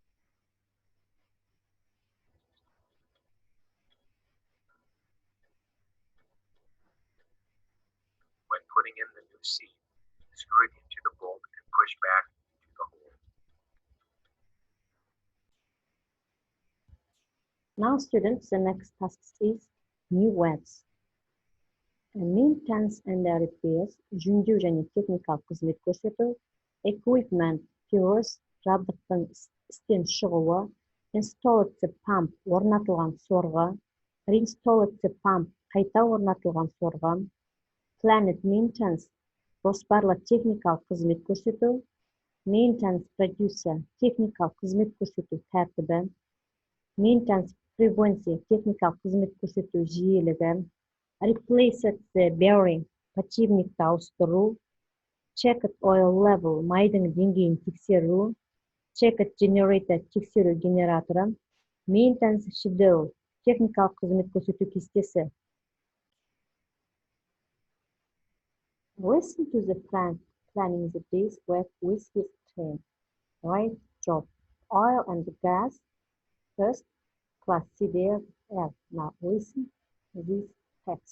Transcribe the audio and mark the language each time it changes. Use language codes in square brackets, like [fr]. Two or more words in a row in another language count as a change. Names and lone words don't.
[en] When putting in the new seat, screw it into the bolt and push back into the hole. Now students, the next task is new words. Maintenance and repairs, [kk] жөндеу және техникалық қызмет көрсету, [en] equipment, POS, [kk] жабдықтың істен шығуы, [en] installed the pump, [kk] орнатылған сорғы, [en] reinstalled the pump, [kk] қайта орнатылған сорғы, [en] planned maintenance, [kk] жоспарлы техникалық қызмет көрсету, [en] maintenance producer, [kk] техникалық қызмет көрсету тәртібі, [en] maintenance frequency, [kk] техникалық қызмет көрсету жиілігі, [en] replace the bearing, [kk] подшипникті ауыстыру, [en] check oil level, [kk] майдың деңгейін тексеру, [en] check generator, [kk] тексеру генераторы, [en] maintenance schedule, [kk] техникалық қызмет көрсету кестесі. [en] Listen to the plan, planning the day's work with his team. Right job, oil and gas, first class CDF. Now listen to this text.